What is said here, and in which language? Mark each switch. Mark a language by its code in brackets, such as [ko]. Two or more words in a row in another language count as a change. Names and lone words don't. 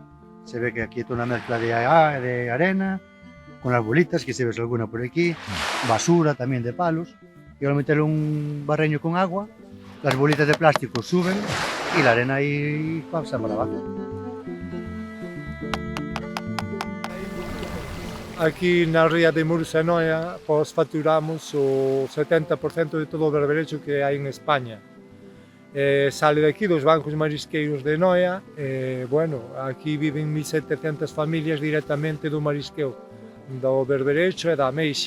[es] Se ve que aquí hay toda una mezcla de arena, con las bolitas, que se ves alguna por aquí, basura también de palos, y al meterle un barreño con agua, las bolitas de plástico suben y la arena ahí pasa para abajo. [gl] Aquí na ría de Mursa e Noia, pois facturamos o 70% de todo o berberecho que hai en España. [es] Sale de aquí [gl] dos bancos marisqueiros de Noia, bueno, aquí viven 1700 familias directamente do marisqueo, do berberecho e da ameixa.